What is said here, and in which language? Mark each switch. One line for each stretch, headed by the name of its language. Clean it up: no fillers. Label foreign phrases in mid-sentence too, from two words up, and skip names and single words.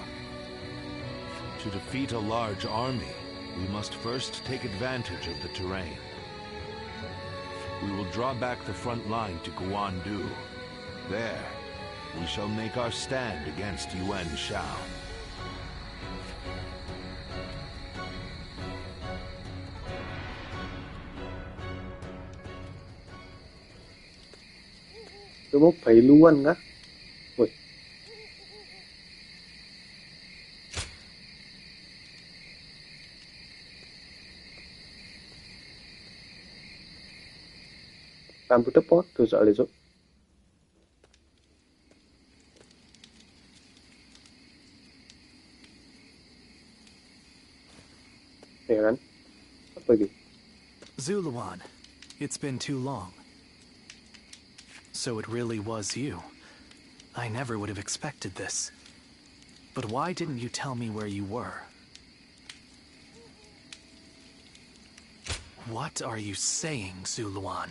English: To defeat a large army, we must first take advantage of the terrain. We will draw back the front line to Guandu. There, we shall make our stand against Yuan Shao.
Vietnamese: Tôi bốc phải luôn á. Ui.
Indonesian: Rambut tepot tuh soal itu. Ya kan? Apa lagi?
English: Zuluan, it's been too long. So it really was you. I never would have expected this. But why didn't you tell me where you were? What are you saying, Zuluan?